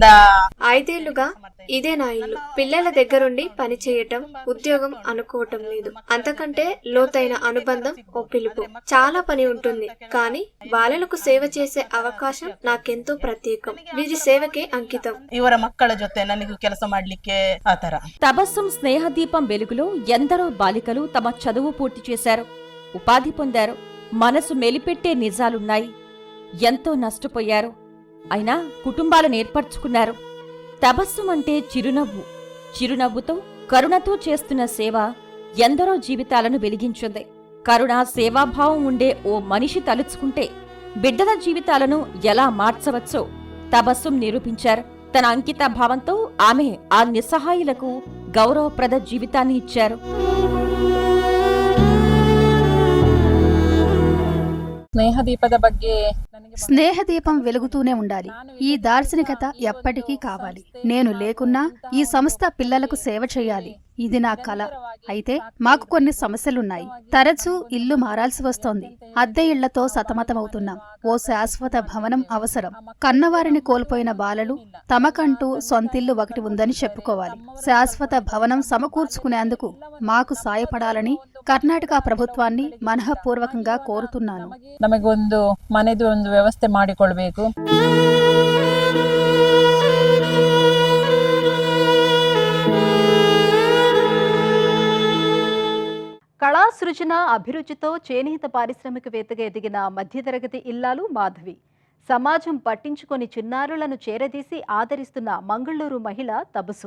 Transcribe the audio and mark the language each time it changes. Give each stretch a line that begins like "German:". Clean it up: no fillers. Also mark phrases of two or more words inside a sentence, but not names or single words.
Telugu: 5 ఏళ్లుగా ఇదే నా ఇల్లు. పిల్లల దగ్గరుండి పని చేయటం, ఉద్యోగం అనుకోవటం లేదు. అంతకంటే లోతైన అనుబంధం ఓ పిలుపు. చాలా పని ఉంటుంది, కానీ బాలలకు సేవ చేసే అవకాశం నాకెంతో ప్రత్యేకం. వీరి సేవకే అంకితం.
Kannada: ಇವರ ಮಕ್ಕಳ ಜೊತೆ ನನಗೂ ಕೆಲಸ ಮಾಡ್ಲಿಕ್ಕೆ ಆತರ.
Telugu: తబస్సుం స్నేహదీపం వెలుగులో ఎందరో బాలికలు తమ చదువు పూర్తి చేశారు, ఉపాధి పొందారు. మనసు మెలిపెట్టే నిజాలున్నాయి. ఎంతో నష్టపోయారు, అయినా కుటుంబాలను ఏర్పరచుకున్నారు. తబస్సుం అంటే చిరునవ్వు. చిరునవ్వుతో, కరుణతో చేస్తున్న సేవ ఎందరో జీవితాలను వెలిగించింది. కరుణ, సేవాభావం ఉండే ఓ మనిషి తలుచుకుంటే బిడ్డల జీవితాలను ఎలా మార్చవచ్చో తబస్సుం నిరూపించారు. తన అంకిత భావంతో ఆమె ఆ నిస్సహాయులకు గౌరవప్రద జీవితాన్ని ఇచ్చారు.
Kannada: ಸ್ನೇಹದೀಪದ ಬಗ್ಗೆ
Telugu: స్నేహదీపం వెలుగుతూనే ఉండాలి. ఈ దార్శనికత ఎప్పటికీ కావాలి. నేను లేకున్నా ఈ సంస్థ పిల్లలకు సేవ చేయాలి. ఇది నా కల. అయితే మాకు కొన్ని సమస్యలున్నాయి. తరచూ ఇల్లు మారాల్సి వస్తోంది. అద్దె ఇళ్లతో సతమతమవుతున్నాం. ఓ శాశ్వత భవనం అవసరం. కన్నవారిని కోల్పోయిన బాలలు తమకంటూ సొంతిల్లు ఒకటి ఉందని చెప్పుకోవాలి. శాశ్వత భవనం సమకూర్చుకునేందుకు మాకు సాయపడాలని కర్ణాటక ప్రభుత్వాన్ని మనఃపూర్వకంగా కోరుతున్నాను.
Kannada: ನಮಗೊಂದು ಮನೆದು ಒಂದು ವ್ಯವಸ್ಥೆ ಮಾಡಿಕೊಳ್ಬೇಕು.
Telugu: కళా సృజన అభిరుచితో చేనేత పారిశ్రామికవేత్తగా ఎదిగిన మధ్యతరగతి ఇల్లాలు మాధవి. సమాజం పట్టించుకొని చిన్నారులను చేరదీసి ఆదరిస్తున్న మంగళూరు మహిళ తబసుం.